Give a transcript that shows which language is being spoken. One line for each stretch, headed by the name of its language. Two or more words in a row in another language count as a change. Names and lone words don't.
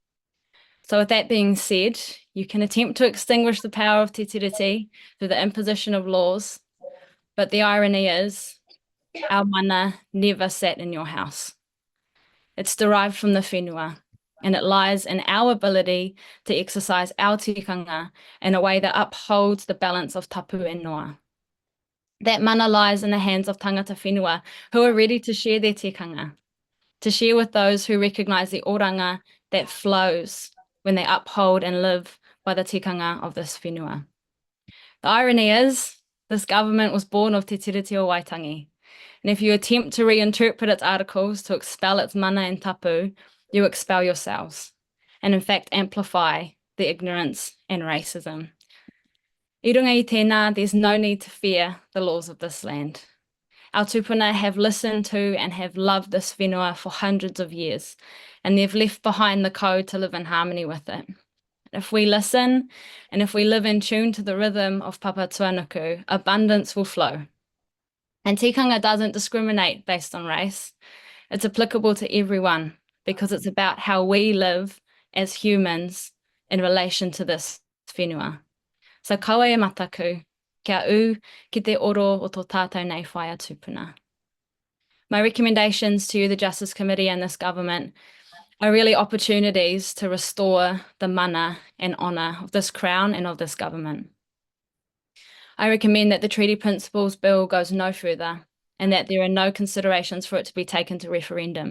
English: So with that being said, you can attempt to extinguish the power of Te Tiriti through the imposition of laws, but the irony is our mana never sat in your house. It's derived from the whenua, and it lies in our ability to exercise our tikanga in a way that upholds the balance of tapu and noa. That mana lies in the hands of
Māori: tangata whenua
English: who are ready to share their tikanga, to share with those who recognise the oranga that flows when they uphold and live by the tikanga of this whenua. The irony is, this government was born of Te Tiriti o Waitangi, and if you attempt to reinterpret its articles to expel its mana and tapu, you expel yourselves, and in fact amplify the ignorance and racism.
Māori: I runga I tēnā,
English: there's no need to fear the laws of this land. Our tupuna have listened to and have loved this whenua for hundreds of years, and they've left behind the code to live in harmony with it. If we listen, and if we live in tune to the rhythm of Papa Tuanuku, abundance will flow. And tikanga doesn't discriminate based on race. It's applicable to everyone, because it's about how we live as humans in relation to this whenua.
Māori: So kaua e mataku, kia u ki te oro o tō tātou nei whaia tupuna.
English: My recommendations to you, the Justice Committee and this government, are really opportunities to restore the mana and honour of this Crown and of this government. I recommend that the Treaty Principles Bill goes no further and that there are no considerations for it to be taken to referendum.